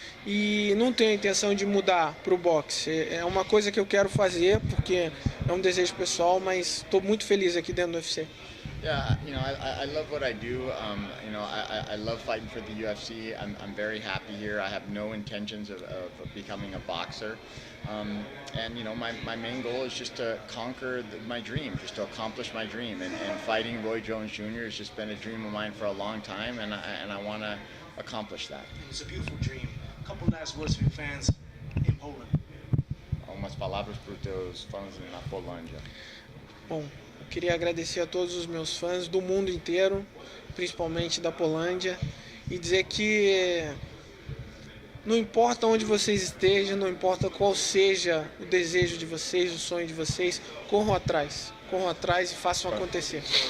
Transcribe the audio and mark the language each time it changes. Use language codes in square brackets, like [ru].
[pt] E não tenho a intenção de mudar para o boxe. É uma coisa que eu quero fazer porque é um desejo pessoal, mas estou muito feliz aqui dentro do UFC. [en] Yeah, you know, I love what I do. You know, I love fighting for the UFC. I'm very happy here. I have no intentions of becoming a boxer. And you know, my main goal is just to conquer my dream, just to accomplish my dream. And fighting Roy Jones Jr. has just been a dream of mine for a long time, and I want to accomplish that. It's a beautiful dream. A couple last words for your fans in Poland. [pt] Algumas palavras para os teus fãs na Polândia. Bom, eu queria agradecer a todos os meus fãs do mundo inteiro, principalmente da Polândia, e dizer que não importa onde vocês estejam, não importa qual seja o desejo de vocês, o sonho de vocês, corram atrás e façam acontecer.